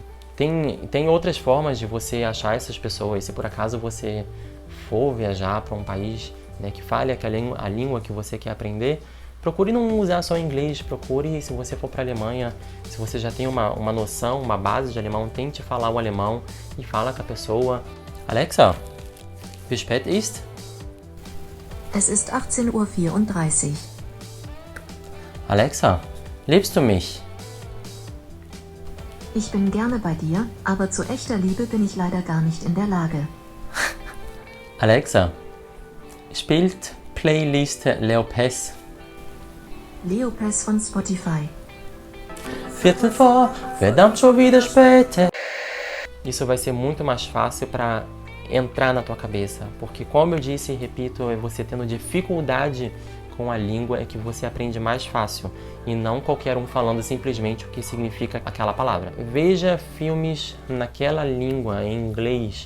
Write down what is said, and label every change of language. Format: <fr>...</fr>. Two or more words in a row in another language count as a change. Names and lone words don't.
<pt>Tem outras formas de você achar essas pessoas. Se por acaso você for viajar para um país, né, que fale a língua que você quer aprender, procure não usar só inglês, procure, se você for para a Alemanha, se você já tem uma noção, uma base de alemão, tente falar o alemão e fala com a pessoa.</pt> <de>Alexa, wie spät ist? Es ist 18:34 Uhr. Alexa, liebst du mich? Ich bin gerne bei dir, aber zu echter Liebe bin ich leider gar nicht in der Lage. Alexa, spielt Playlist Leo Pass. Leo Pass von Spotify. Viertel vor, verdammt schon wieder spät.</de> <pt>Isso vai ser muito mais fácil para entrar na tua cabeça, porque como eu disse e repito, é você tendo dificuldade com a língua é que você aprende mais fácil, e não qualquer um falando simplesmente o que significa aquela palavra. Veja filmes naquela língua, em inglês.</pt>